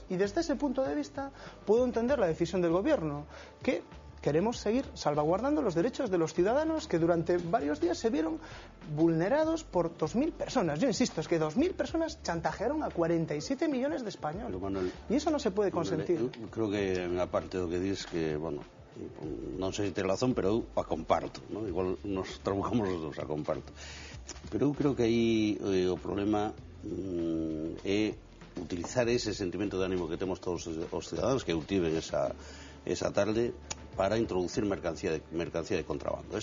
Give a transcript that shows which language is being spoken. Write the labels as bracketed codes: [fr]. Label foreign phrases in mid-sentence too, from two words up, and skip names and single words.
[es] Y desde ese punto de vista puedo entender la decisión del gobierno, que queremos seguir salvaguardando los derechos de los ciudadanos que durante varios días se vieron vulnerados por 2.000 personas. Yo insisto, es que 2.000 personas chantajearon a 47 millones de españoles. Manuel, y eso no se puede consentir. [gl] Eu creo que en a parte do que dices que, bueno, non sei se ten razón, pero eu a comparto, ¿no? Igual nos trabucamos os dous, a comparto. Pero eu creo que aí o problema é utilizar ese sentimento de ánimo que temos todos os ciudadanos, que eu tive esa tarde, para introducir mercancía de contrabando.